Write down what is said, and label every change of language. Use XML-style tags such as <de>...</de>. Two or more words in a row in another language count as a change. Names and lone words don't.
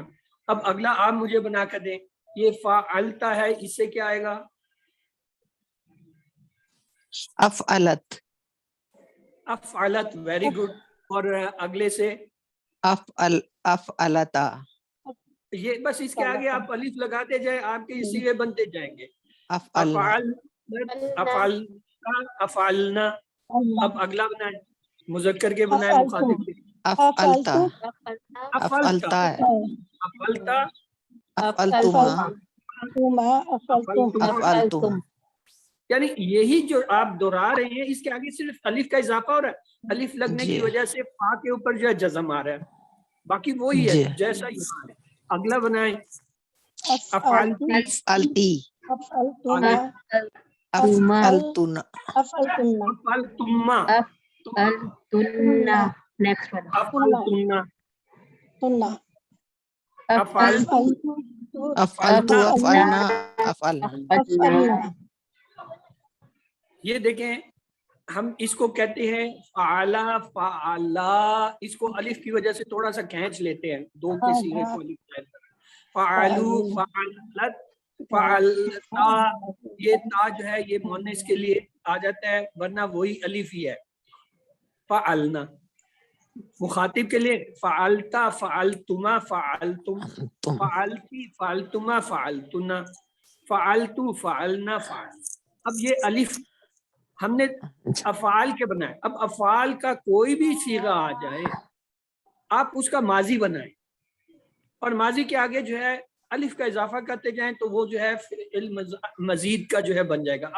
<ur>اب اگلا آپ مجھے بنا کر دیں، یہ فعلتا ہے، اس سے کیا آئے گا؟</ur> <ar>افعلت۔</ar> <ur>افعلت،</ur> <en>very good.</en> <ur>اور اگلے سے</ur> <ar>افعلتا۔</ar> <ur>یہ بس اس کے آگے آپ الف لگاتے جائیں، آپ کے صیغے بنتے جائیں گے۔</ur> <ar>افعلنا۔ افعلتا، افعلنا۔</ar> <ur>اب اگلا بنائیں، مذکر کے بنائیں، مخاطب کے۔</ur> <ar>افعلتا۔ افعلتا، افعلتا۔ افعلتا، افعلتما۔ افعلتما، افعلتم۔</ar> <ur>یعنی یہی جو آپ دہرا رہے ہیں، اس کے آگے صرف الف کا اضافہ ہو رہا ہے۔ الف لگنے کی وجہ سے فا کے اوپر جو ہے جزم آ رہا ہے، باقی وہی ہے جیسا یہاں ہے۔ اگلا بنائیں،</ur> <ar>افعلتی، افعلتی۔ افعلتما، افعلتن۔ افعلتن، افعلتما، افعلتن،</ar> <en>next one،</en> <ar>افعلتنا، تنا، افعلتو، افعلتو، افعلنا، افعلنا۔ افعلنا۔</ar> <ur>یہ دیکھیں ہم اس کو کہتے ہیں</ur> <ar>فعلا، فعلا۔</ar> <ur>اس کو الف کی وجہ سے تھوڑا سا کھینچ لیتے ہیں، دو کے صیغے کو الف قائد کر۔</ur> <ar>فعلو، فعلت، فعلتا۔</ar> <ur>یہ تا جو ہے یہ مؤنث کے لیے آ جاتا ہے، ورنہ وہی الف ہی ہے۔</ur> <ar>فعلنا،</ar> <ur>مخاطب کے لیے</ur> <ar>فعلتا، فعلتما، فعلتم، فعلتی، فعلتما، فعلتنا، فعلتو، فعلنا، فعل۔</ar> <ur>اب یہ الف ہم نے افعال کے بنائے۔ اب افعال کا کوئی بھی صیغہ آ جائے، آپ اس کا ماضی بنائیں، اور ماضی کے آگے جو ہے الف کا اضافہ کرتے جائیں تو وہ جو ہے فعل مزید کا جو ہے بن جائے گا۔</ur>